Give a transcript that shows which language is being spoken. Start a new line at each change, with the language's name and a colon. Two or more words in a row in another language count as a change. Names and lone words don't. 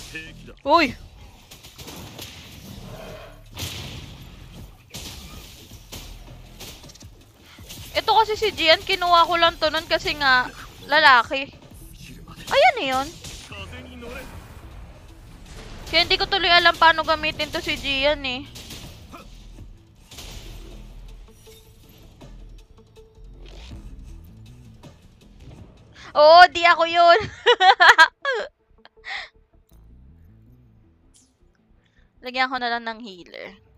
Japanese: 撃だ。 Uy!
Filipino: Ito kasi si Gian, kinuha ko lang to nun kasi nga, lalaki.
Japanese: 昼まで
Filipino: Ayan na yun.
Japanese: 風に乗れ。
Filipino: Kaya hindi ko tuloy alam paano gamitin to si Gian eh. Oo, di ako yun. Lagyan ko na lang ng healer.